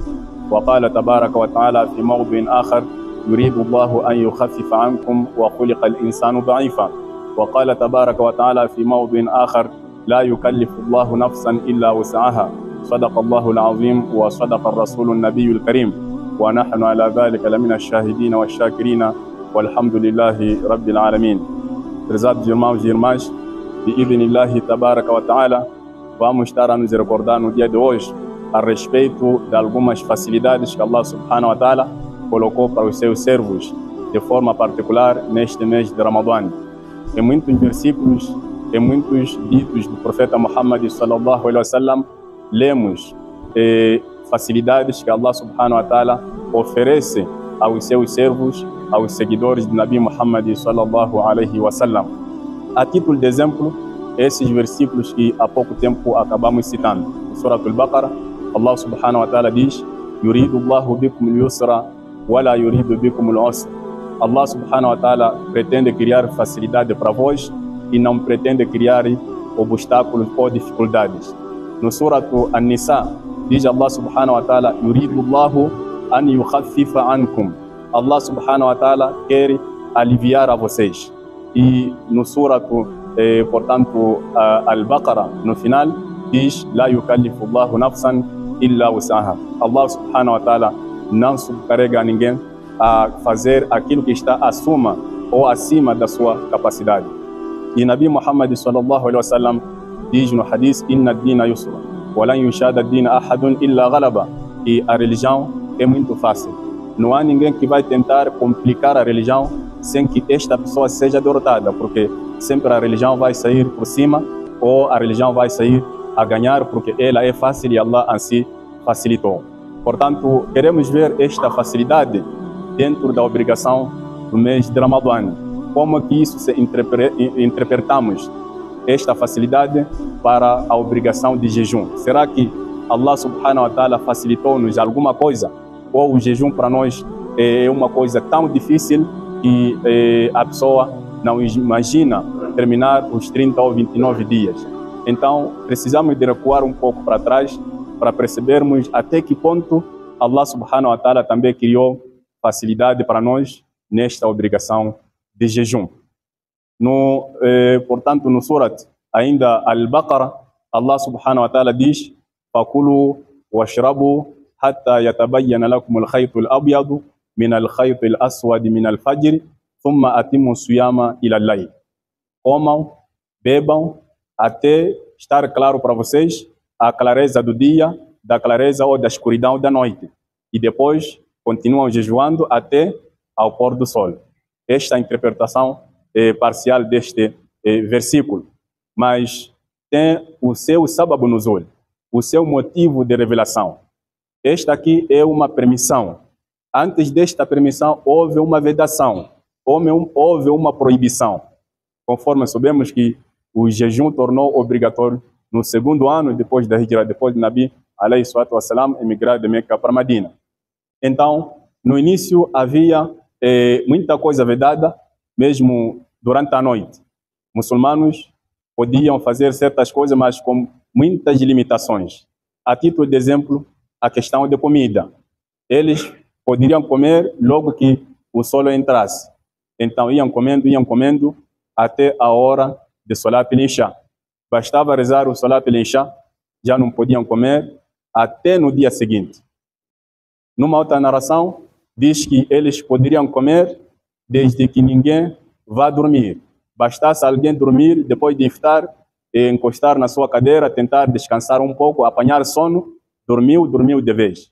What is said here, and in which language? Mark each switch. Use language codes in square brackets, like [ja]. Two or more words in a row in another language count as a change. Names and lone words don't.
[ar] وقال تبارك وتعالى في موضع آخر: يريد الله أن يخفف عنكم وخلق الإنسان ضعيفا. وقال تبارك وتعالى في موضع آخر: لا يكلف الله نفسا إلا وسعها. صدق الله العظيم وصدق الرسول النبي الكريم، ونحن على ذلك لمن الشاهدين والشاكرين والحمد لله رب العالمين. [pt] Prezados irmãos e irmãs, [ar] بإذن الله تبارك وتعالى, [pt] vamos estar a nos recordar no dia de hoje a respeito de algumas facilidades que [ar] الله سبحانه وتعالى [pt] colocou para os seus servos, de forma particular neste mês de Ramadã. Em muitos versículos, em muitos ditos do profeta [ar] محمد صلى الله عليه وسلم, [pt] lemos facilidades que [ar] الله سبحانه وتعالى [pt] oferece aos seus servos, aos seguidores de [ar] نبي محمد صلى الله عليه وسلم. [pt] A título de exemplo, esses versículos que há pouco tempo acabamos citando. No Surah Al-Baqarah, [ar] الله سبحانه وتعالى [pt] diz: [ar] يريد الله بكم اليسر ولا يريد بكم العسر. الله سبحانه وتعالى [pt] pretende criar facilidade para vós e não pretende criar obstáculos ou dificuldades. No Surah An-Nisa, diz [ar] الله سبحانه وتعالى: يريد الله أن يخفف عنكم. الله سبحانه وتعالى [pt] quer aliviar a vocês. E no Surah portanto, Al-Baqarah, no final, diz: [ar] لا يكلف الله نفسا إلا وسعها. الله سبحانه وتعالى [pt] não subcarrega a ninguém a fazer aquilo que está acima da sua capacidade. E [ar] نبي محمد صلى الله عليه وسلم [pt] diz no hadith: [ar] إن الدين يسر ولن يشاد الدين أحد إلا غلبه. [pt] E a religião é muito fácil. Não há ninguém que vai tentar complicar a religião sem que esta pessoa seja derrotada, porque sempre a religião vai sair por cima, ou a religião vai sair a ganhar, porque ela é fácil e Allah assim facilitou. Portanto, queremos ver esta facilidade dentro da obrigação do mês de Ramadã. Como que isso se interpretamos esta facilidade para a obrigação de jejum? Será que [ar] الله سبحانه وتعالى [pt] facilitou-nos alguma coisa? Ou o jejum para nós é uma coisa tão difícil que a pessoa não imagina terminar os 30 ou 29 dias. Então, precisamos de recuar um pouco para trás para percebermos até que ponto [ar] الله سبحانه وتعالى [pt] também criou facilidade para nós nesta obrigação de jejum. Portanto, no Surat ainda Al-Baqarah, [ar] الله سبحانه وتعالى [pt] diz: [ar] فكلوا واشربوا حتى يتبين لكم الخيط الأبيض من الخيط الأسود من الفجر ثم أتموا الصيام إلى الليل. [pt] Comam, bebam, até estar claro para vocês a clareza do dia, da clareza ou da escuridão da noite. E depois continuam jejuando até ao pôr do sol. Esta é a interpretação parcial deste versículo. Mas tem o seu [ar] سبب نزول, [pt] o seu motivo de revelação. Esta aqui é uma permissão. Antes desta permissão houve uma vedação, houve uma proibição. Conforme sabemos que o jejum tornou obrigatório no segundo ano depois da Hijra, depois de [ar] نبي عليه الصلاة والسلام [pt] emigrar de Meca para Medina. Então, no início havia muita coisa vedada, mesmo durante a noite. Muçulmanos podiam fazer certas coisas, mas com muitas limitações. A título de exemplo, a questão de comida. Eles poderiam comer logo que o sol entrasse. Então iam comendo até a hora de [ar] صلاة العشاء. [pt] Bastava rezar o [ar] صلاة العشاء, [pt] já não podiam comer até no dia seguinte. Numa outra narração, diz que eles poderiam comer desde que ninguém vá dormir. Bastasse alguém dormir, depois de iftar, encostar na sua cadeira, tentar descansar um pouco, apanhar sono, dormiu de vez.